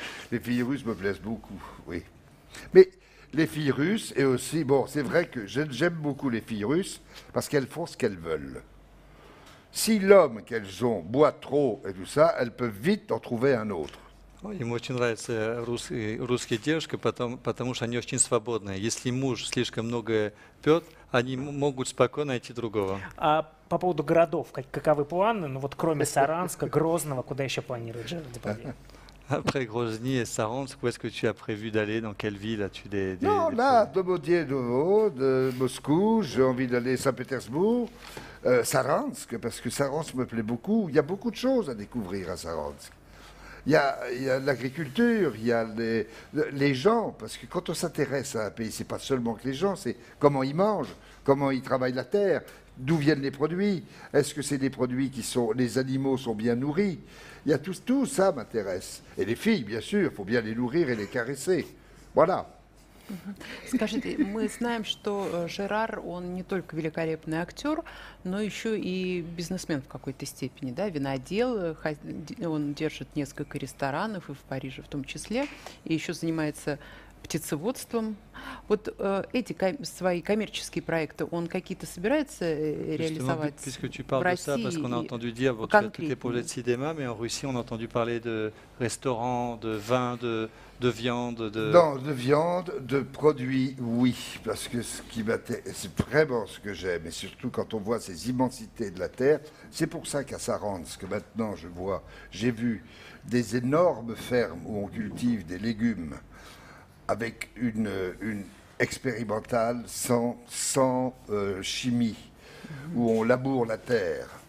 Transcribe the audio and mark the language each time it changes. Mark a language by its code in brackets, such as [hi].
[fr] Les filles russes me plaisent beaucoup, oui. Mais les filles russes, et aussi, bon, c'est vrai que j'aime beaucoup les filles russes parce qu'elles font ce qu'elles veulent. Si l'homme qu'elles ont boit trop et tout ça, elles peuvent vite en trouver un autre. [ru] Им очень нравятся русские девушки, потому что они очень свободные. Если муж слишком много пьет, они могут спокойно найти другого. А по поводу городов, каковы планы? Ну вот кроме Саранска, Грозного, куда еще планирует Жерар Депардье? [fr] Après Grozny et Saransk, où est-ce que tu as prévu d'aller? Dans quelle ville as-tu Non, là, Domodiedovo, de Moscou, j'ai envie d'aller à Saint-Pétersbourg, Saransk, parce que Saransk me plaît beaucoup. Il y a beaucoup de choses à découvrir à Saransk. Il y a l'agriculture, il y a les gens, parce que quand on s'intéresse à un pays, c'est pas seulement que les gens, c'est comment ils mangent, comment ils travaillent la terre, d'où viennent les produits, est-ce que c'est des produits les animaux sont bien nourris. Il y a tout ça m'intéresse. Et les filles, bien sûr, il faut bien les nourrir et les caresser. Voilà. [ru] Скажите, мы знаем, что Жерар, он не только великолепный актер, но еще и бизнесмен в какой-то степени, да, винодел, он держит несколько ресторанов, и в Париже в том числе, и еще занимается птицеводством. Вот эти свои коммерческие проекты, он какие-то собирается реализовать [fr] puisque tu [ru] в [fr] parles de ça, [ru] России [fr] parce qu'on a entendu dire, bon, tu as tous les projets de cinéma, mais en Russie, on a entendu parler de restaurants, de vins, de viande, Non, de viande, de produits, oui, parce que ce qui m'intéresse, c'est vraiment ce que j'aime, et surtout quand on voit ces immensités de la terre, c'est pour ça qu'à Saransk, maintenant j'ai vu des énormes fermes où on cultive des légumes avec une expérimentale sans chimie, où on laboure la terre.